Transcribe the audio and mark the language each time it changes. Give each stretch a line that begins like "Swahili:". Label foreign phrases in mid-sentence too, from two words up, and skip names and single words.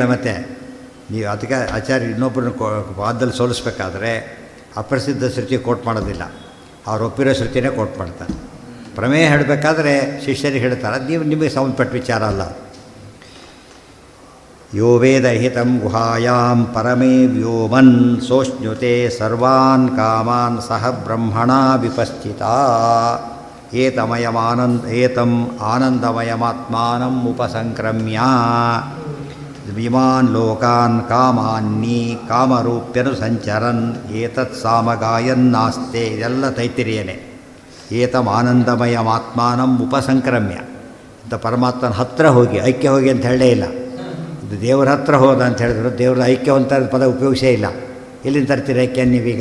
Kannada: ಮತ್ತು ನೀವು ಅದಕ್ಕೆ ಆಚಾರ್ಯ ಇನ್ನೊಬ್ಬರನ್ನ ವಾದದಲ್ಲಿ ಸೋಲಿಸ್ಬೇಕಾದ್ರೆ ಅಪ್ರಸಿದ್ಧ ಶ್ರುತಿ ಕೋಟ್ ಮಾಡೋದಿಲ್ಲ, ಅವ್ರು ಒಪ್ಪಿರೋ ಶ್ರುತಿನೇ ಕೋಟ್ ಮಾಡ್ತಾರೆ. ಪ್ರಮೇಯ ಹೇಳಬೇಕಾದ್ರೆ ಶಿಷ್ಯರಿಗೆ ಹೇಳ್ತಾರೆ, ಅದು ನಿಮಗೆ ಸಂಬಂಧಪಟ್ಟ ವಿಚಾರ ಅಲ್ಲ.
Sanskrit: ಯೋ ವೇದಹಿತಂ ಗುಹಾಯಾಂ ಪರಮೇ ವ್ಯೋಮನ್ ಸೋಷ್ಣುತೆ ಸರ್ವಾನ್ ಕಾಮಾನ್ ಸಹ ಬ್ರಹ್ಮಣ ವಿಪಸ್ಥಿತ. ಏತಂ ಆನಂದಮಯಮಾತ್ಮಾನಂ ಉಪಸಂಕ್ರಮ್ಯ ವಿಮಾನ್ ಲೋಕಾನ್ ಕಾಮಾನ್ನಿ ಕಾಮರೂಪ್ಯನುಸಂಚರನ್ ಏತತ್ ಸಾಮಗಾಯನ್ನಾಸ್ತೆ.
Kannada: ಇದೆಲ್ಲ ತೈತಿರಿಯನೇ.
Sanskrit: ಏತಂ ಆನಂದಮಯಮಾತ್ಮಾನಂ ಉಪಸಂಕ್ರಮ್ಯ
Kannada: ಅಂತ ಪರಮಾತ್ಮನ ಹತ್ತಿರ ಹೋಗಿ, ಐಕ್ಯ ಹೋಗಿ ಅಂತ ಹೇಳೇ ಇಲ್ಲ. ಇದು ದೇವರ ಹತ್ರ ಹೋದ ಅಂತ ಹೇಳಿದ್ರು. ದೇವರ ಐಕ್ಯವಂತ ಪದ ಉಪಯೋಗಿಸೇ ಇಲ್ಲ. ಎಲ್ಲಿಂದ ತರ್ತೀರ ಐಕ್ಯ ನೀವೀಗ?